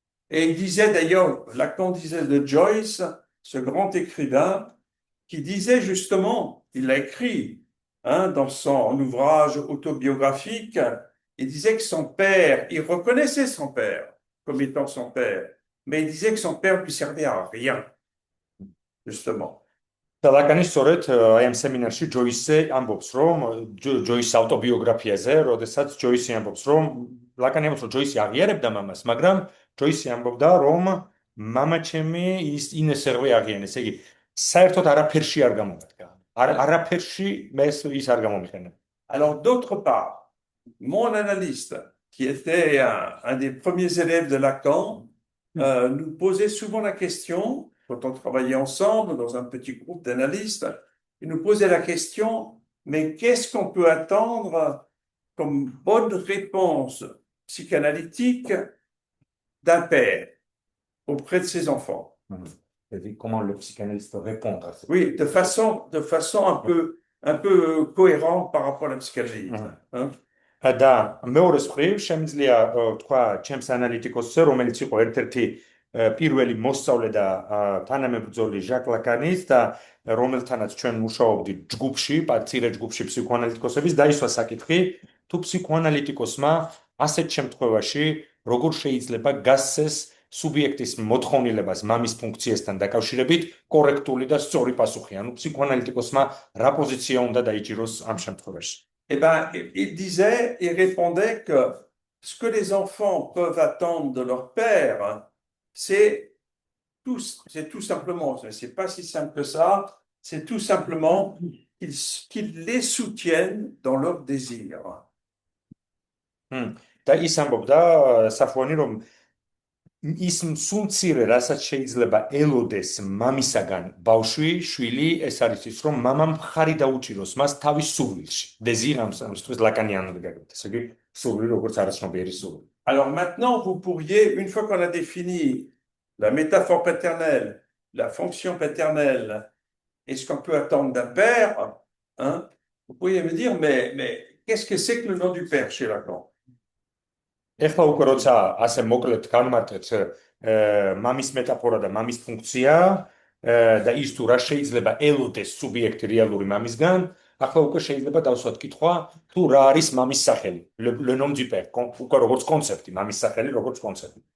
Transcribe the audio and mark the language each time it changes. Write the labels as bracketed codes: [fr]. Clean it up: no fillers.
[fr] Et il disait d'ailleurs, Lacan disait de Joyce, ce grand écrivain, qui disait justement, il l'a écrit hein, dans son ouvrage autobiographique, il disait que son père, il reconnaissait son père comme étant son père, mais il disait que son père lui servait à rien, justement. [ka] და ლაკანი სწორედ აი ამ სემინარში ჯოისზე ამბობს, რომ ჯოისის ავტობიოგრაფიაზე, როდესაც ჯოისი ამბობს, რომ ლაკანი ამბობს, რომ ჯოისი აღიარებდა მამას, მაგრამ ჯოისი ამბობდა, რომ მამა ჩემი ინესერვე აღიარეს, ესე იგი საერთოდ არაფერში არ გამომადგა. არაფერში ის არ გამომიყენა. [fr] Alors d'autre part, mon analyste, qui était un des premiers élèves de Lacan, nous posait souvent la question, quand on travaillait ensemble dans un petit groupe d'analystes, il nous posait la question, mais qu'est-ce qu'on peut attendre comme bonne réponse psychanalytique d'un père auprès de ses enfants? Comment le psychanalyste répond à ça? Oui, de façon un peu cohérente par rapport à la psychanalyse. Hein? [ka] და მეორეს მხრივ შემიძლია თქვა ჩემს ანალიტიკოსზე, რომელიც იყო ერთ-ერთი პირველი მოსწავლე და თანამებრძოლი ჟაკ ლაკანის და რომელთანაც ჩვენ მუშაობდით ჯგუფში, მცირე ჯგუფში ფსიქოანალიტიკოსების დაისვა საკითხი, თუ ფსიქოანალიტიკოსმა ასეთ შემთხვევაში როგორ შეიძლება გასცეს სუბიექტის მოთხოვნილებას მამის ფუნქციასთან დაკავშირებით კორექტული და სწორი პასუხი, ანუ ფსიქოანალიტიკოსმა რა პოზიცია უნდა დაიჭიროს ამ შემთხვევაში. [fr] Eh ben, il répondait que ce que les enfants peuvent attendre de leur père, c'est tout simplement, c'est pas si simple que ça, c'est tout simplement qu'ils les soutiennent dans leurs désirs. [ka] და ის ამბობდა საფუანი რომ ის სულ მცირე, რასაც შეიძლება ელოდეს მამისაგან ბავშვი, შვილი, ეს არის ის, რომ მამამ მხარი დაუჭიროს მას თავის სურვილში. Désir ამ სამისთვის ლაკანიანად გაგებთ, ესე იგი, სურვილი როგორც არაცნობიერი სურვილი. [fr] Alors maintenant, vous pourriez, une fois qu'on a défini la métaphore paternelle, la fonction paternelle et ce qu'on peut attendre d'un père, hein, vous pourriez me dire, mais qu'est-ce que c'est que le nom du père chez Lacan? [ka] ეხლა უკვე როცა ასე მოკლედ განმარტეთ მამის მეტაფორა და მამის ფუნქცია და ის თუ რა შეიძლება ელოდეს სუბიექტი რეალური მამისგან, ახლა უკვე შეიძლება დავსვათ კითხვა, თუ რა არის მამის სახელი, [fr] le nom du père, [ka] უკვე როგორც კონცეფტი, მამის სახელი როგორც კონცეფტი.